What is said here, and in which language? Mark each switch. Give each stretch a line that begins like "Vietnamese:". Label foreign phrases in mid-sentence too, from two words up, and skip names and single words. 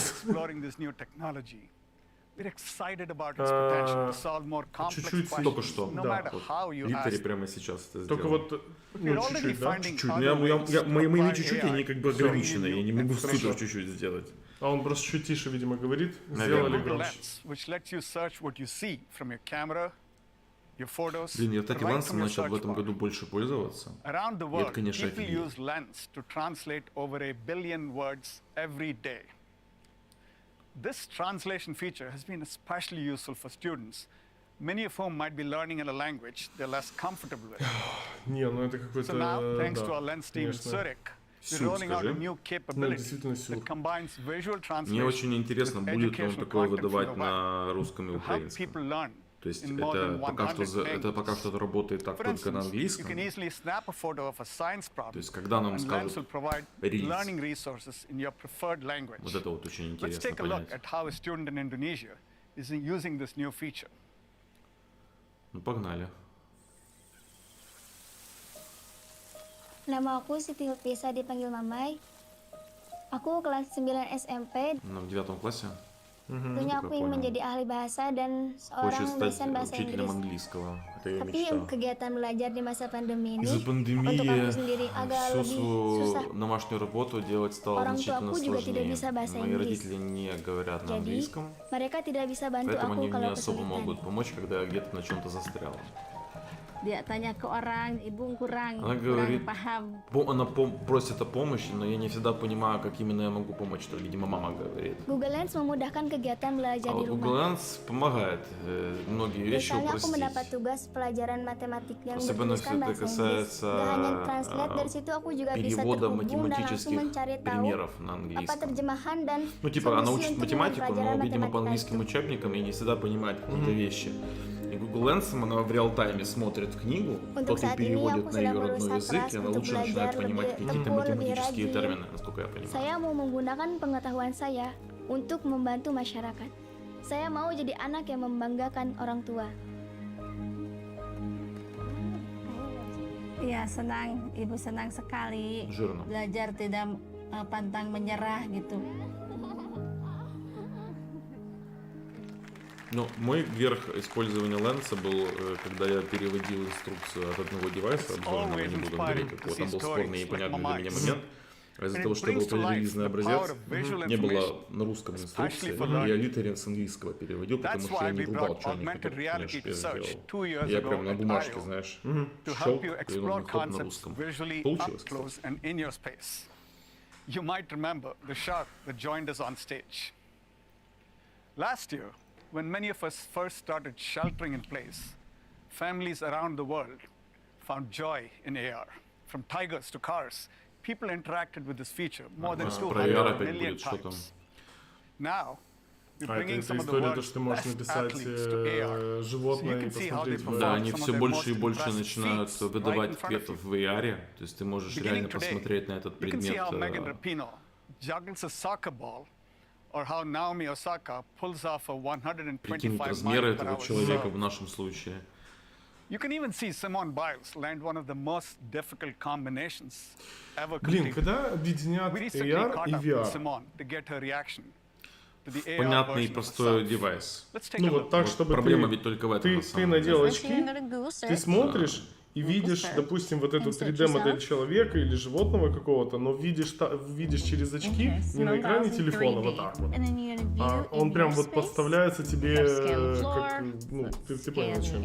English: exploring this new technology, we're excited about its potential to solve more complex
Russian: чуть-чуть Только
English: questions,
Russian: что,
English: no
Russian: да,
English: matter
Russian: вот,
English: how you
Russian: Литери
English: ask.
Russian: прямо сейчас это Только сделал. вот,
English: We're
Russian: ну,
English: already
Russian: чуть-чуть, да?
English: finding
Russian: Чуть-чуть.
English: other ways to
Russian: Мои
English: apply
Russian: чуть-чуть,
English: AI
Russian: они как бы
English: to solve
Russian: ограничены. Я не могу
English: information.
Russian: супер чуть-чуть сделать. А он просто чуть тише, видимо, говорит. Наверное. Сделали
English: Google
Russian: громче.
English: Lens, which lets you search what you see from your camera, your photos,
Russian: Блин, я, кстати,
English: right
Russian: Лансом
English: from your
Russian: начал в
English: search
Russian: этом
English: bar.
Russian: году больше пользоваться.
English: Around the
Russian: И
English: world,
Russian: это, конечно,
English: people
Russian: офигеть.
English: use Lens to translate over 1 billion words every day. This translation feature has been especially useful for students, many of whom might be learning in a language they're less comfortable with.
Russian: Не, ну это какой-то...
English: So now, thanks
Russian: да,
English: to our Lens team in
Russian: конечно.
English: Zurich, we're
Russian: Сюр,
English: rolling out a
Russian: скажи.
English: new
Russian: Ну, действительно
English: capability
Russian: сюр.
English: that combines visual
Russian: Мне очень
English: translation
Russian: интересно,
English: with
Russian: будет ли он
English: educational
Russian: такое
English: content from
Russian: выдавать
English: the web
Russian: на русском и
English: to help
Russian: украинском.
English: people learn
Russian: То есть
English: in more than
Russian: это пока
English: 100 languages.
Russian: что работает так
English: For
Russian: только на
English: instance, you
Russian: английском.
English: can easily snap a photo of a science
Russian: То
English: problem,
Russian: есть когда нам
English: and Lens
Russian: скажут
English: will provide
Russian: релиз,
English: learning resources in your preferred language.
Russian: вот это вот очень
English: Let's
Russian: интересно
English: take a look
Russian: понять.
English: at how a student in Indonesia is using this new feature.
Russian: Ну погнали.
Indonesian: Nama aku Siti Hilpisa, dipanggil Mamai. Aku kelas 9 SMP.
Russian: В 9 классе
Indonesian: Tentunya aku ingin menjadi ahli bahasa dan
Russian: хочет
Indonesian: seorang
Russian: стать
Indonesian: dosen bahasa
Russian: учителем
Indonesian: Inggris.
Russian: английского. Это ее
Indonesian: Tapi
Russian: мечта.
Indonesian: kegiatan belajar di masa pandemi ini
Russian: Из-за
Indonesian: untuk
Russian: пандемии
Indonesian: aku sendiri agak
Russian: всю
Indonesian: lebih susah.
Russian: свою домашнюю работу делать стало
Indonesian: Orang
Russian: значительно
Indonesian: tuaku juga tidak
Russian: сложнее.
Indonesian: bisa bahasa
Russian: Мои
Indonesian: Inggris.
Russian: родители не говорят на
Indonesian: Jadi,
Russian: английском,
Indonesian: mereka tidak bisa bantu
Russian: поэтому
Indonesian: aku
Russian: они
Indonesian: kalau
Russian: не особо
Indonesian: kesulitan.
Russian: могут помочь, когда я где-то на чем-то застрял.
Indonesian: Dia tanya ke orang, ibu kurang
Russian: Она говорит,
Indonesian: paham.
Russian: она просит о помощи, но я не всегда понимаю, как именно я могу помочь, что, видимо, мама говорит.
Indonesian: Google Lens memudahkan kegiatan belajar
Russian: А
Indonesian: di
Russian: вот
Indonesian: rumah.
Russian: Google Lens помогает многие вещи
Indonesian: Biasanya aku
Russian: упростить.
Indonesian: mendapat tugas pelajaran matematik yang
Russian: Особенно
Indonesian: bertuliskan
Russian: если это
Indonesian: bahasa Inggris.
Russian: касается
Indonesian: Gak hanya translate, dari situ aku juga bisa
Russian: перевода
Indonesian: terhubung dan langsung
Russian: математических
Indonesian: mencari tahu
Russian: примеров на
Indonesian: apa
Russian: английском.
Indonesian: terjemahan dan
Russian: Ну, типа, она
Indonesian: solusi
Russian: учит
Indonesian: untuk
Russian: математику, но,
Indonesian: pelajaran
Russian: видимо, по
Indonesian: matematika
Russian: английским
Indonesian: itu.
Russian: учебникам и не всегда понимает какие-то вещи. И Google Lens, она в реал-тайме смотрит книгу,
Indonesian: Untuk
Russian: потом
Indonesian: saat ini
Russian: переводит
Indonesian: aku
Russian: на
Indonesian: sedang
Russian: ее родной
Indonesian: berusaha
Russian: язык,
Indonesian: keras
Russian: и она
Indonesian: untuk
Russian: лучше начинает
Indonesian: belajar
Russian: понимать
Indonesian: lebih
Russian: какие-то
Indonesian: tekun, lebih
Russian: математические
Indonesian: rajin.
Russian: термины, насколько я понимаю.
Indonesian: Saya mau menggunakan pengetahuan saya untuk membantu masyarakat. Saya mau jadi anak yang membanggakan orang tua. Iya, senang, ibu senang sekali. Жирно. Belajar tidak pantang menyerah gitu.
Russian: Ну, мой верх использования ленса был, когда я переводил инструкцию от одного девайса, обзорного, не буду говорить, какого там был спорный и непонятный для меня момент. А из-за того, что был релизный образец, не было на русском инструкции, я литерин с английского переводил, потому что я не врубал, что они хотят, конечно, я сделал. Я прям на бумажке, знаешь, щелк, и нужно хоп на русском. Получилось, кстати.
English: You might remember the shark that joined us on stage. Last year, when many of us first started sheltering in place, families around the world found joy in AR. From tigers to cars, people interacted with this feature more than 200 million times. Now, we're bringing some of the world's best athletes to AR, so you can see how they perform
Russian: Да, они
English: some of
Russian: все
English: their
Russian: больше и
English: most
Russian: больше
English: impressive
Russian: начинают
English: feats right
Russian: выдавать
English: in front of
Russian: ответы
English: you.
Russian: в VR, то есть ты можешь реально посмотреть на этот
English: You can see
Russian: предмет.
English: how Megan Rapinoe juggles a soccer ball, or how Naomi Osaka pulls off a
Russian: Прикинь
English: 125
Russian: размеры
English: mile per
Russian: этого
English: hour
Russian: человека
English: serve.
Russian: в нашем случае.
English: You can even see Simone Biles land one of the most difficult combinations ever
Russian: Блин,
English: completed.
Russian: когда объединят
English: We recently
Russian: AR
English: caught
Russian: и
English: up with
Russian: VR,
English: Simone to get her reaction to the AR
Russian: Понятный и
English: version of
Russian: простой
English: herself.
Russian: девайс.
English: Let's take
Russian: ну
English: a
Russian: вот
English: look.
Russian: так, Вот чтобы проблема ты, ведь только в этом, на ты самом надел деле. очки, ты смотришь, и видишь, допустим, вот эту 3D-модель человека или животного какого-то, но видишь через очки, не на экране телефона, вот так вот. А он прям вот подставляется тебе, как, ну, ты понял, о чем.